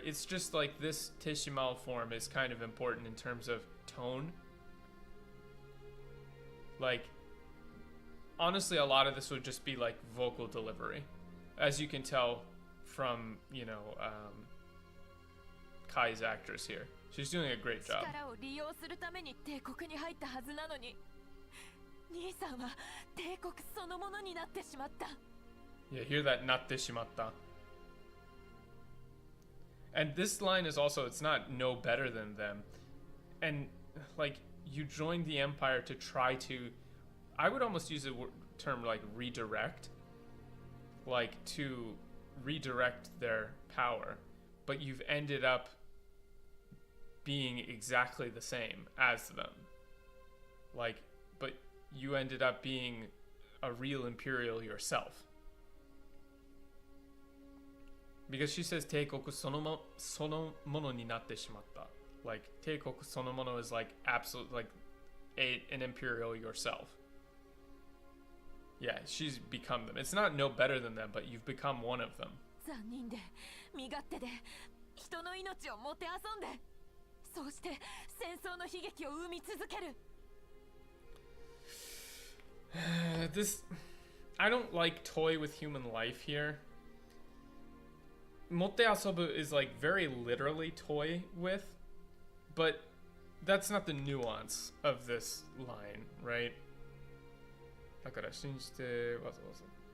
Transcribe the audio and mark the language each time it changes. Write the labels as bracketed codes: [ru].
[en] It's just like this Teshimao form is kind of important in terms of tone. Like, honestly, a lot of this would just be like vocal delivery. As you can tell from, you know, Kai's actress here. She's doing a great job. [ja] 力を利用するために帝国に入ったはずなのに、兄さんは帝国そのものになってしまった。 [en] Yeah, hear that, natte shimatta. And this line is also, it's not no better than them. And, like, you joined the Empire to try to, I would almost use a term like redirect. Like, to redirect their power. But you've ended up being exactly the same as them. Like, but you ended up being a real Imperial yourself. Because she says teikoku sono mono ni natte shimatta. Like teikoku sono mono is like absolute, like an imperial yourself. Yeah, she's become them. It's not no better than them, but you've become one of them. [ja] 残忍で身勝手で人の命をもてあそんで、そうして戦争の悲劇を生み続ける。 [en] This, I don't like toy with human life here. Motte asobu is like very literally toy with, but that's not the nuance of this line, right? [ja] だから信じてわざわざ。